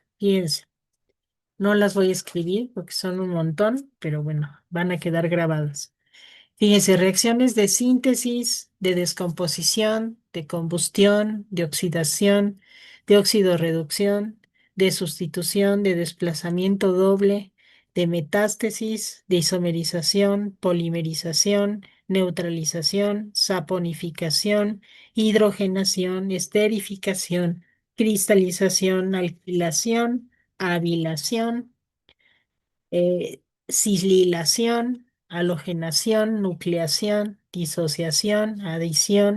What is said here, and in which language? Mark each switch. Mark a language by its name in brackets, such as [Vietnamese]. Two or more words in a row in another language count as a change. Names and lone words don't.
[Spanish] Fíjense, no las voy a escribir porque son un montón, pero bueno, van a quedar grabadas. Fíjense, reacciones de síntesis, de descomposición, de combustión, de oxidación, de oxidorreducción, de sustitución, de desplazamiento doble, de metástasis, de isomerización, polimerización, neutralización, saponificación, hidrogenación, esterificación, cristalización, alquilación, abilación, cislilación, halogenación, nucleación, disociación, adición,